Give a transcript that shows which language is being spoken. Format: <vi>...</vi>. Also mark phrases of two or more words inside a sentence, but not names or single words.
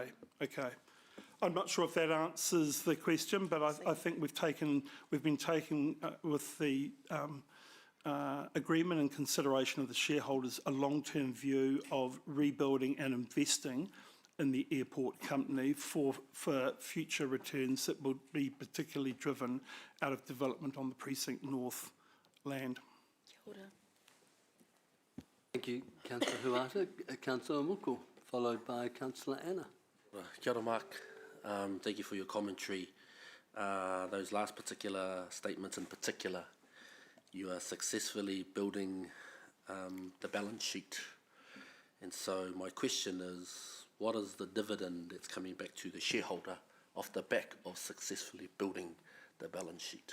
<en>I'm not sure if that answers the question, but I think we've been taking with the agreement and consideration of the shareholders a long-term view of rebuilding and investing in the airport company for future returns that will be particularly driven out of development on the Precinct North land.</en> <mi>Kia ora.</mi> <en>Thank you, Councillor Huata. Councillor Muku, followed by Councillor Anna.</en> <mi>Kia ora, Mark.</mi> <en>Thank you for your commentary. Those last particular statements in particular, you are successfully building the balance sheet. And so my question is, what is the dividend that's coming back to the shareholder off the back of successfully building the balance sheet?</en>